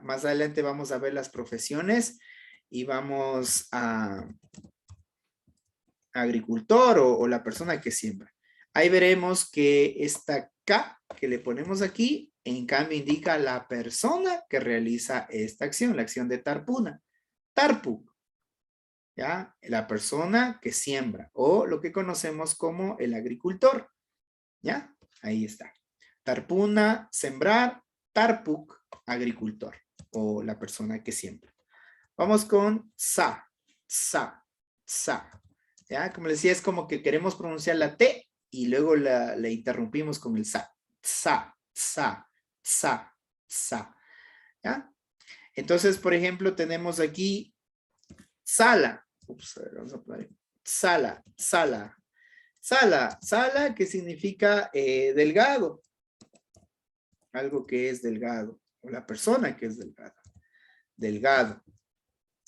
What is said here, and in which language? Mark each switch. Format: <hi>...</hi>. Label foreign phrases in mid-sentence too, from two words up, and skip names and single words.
<es>Más adelante vamos a ver las profesiones y vamos a agricultor o la persona que siembra. Ahí veremos que esta K que le ponemos aquí, en cambio indica la persona que realiza esta acción, la acción de tarpuna. Tarpuk. ¿Ya? La persona que siembra o lo que conocemos como el agricultor. ¿Ya? Ahí está. Tarpuna, sembrar, tarpuk, agricultor o la persona que siembra. Vamos con sa, sa, sa. ¿Ya? Como les decía, es como que queremos pronunciar la T y luego le interrumpimos con el sa. Sa, sa, sa, sa. ¿Ya? Entonces, por ejemplo, tenemos aquí sala. Ups, a ver, vamos a poner sala, sala. Sala, sala que significa delgado. Algo que es delgado. O la persona que es delgada.</es>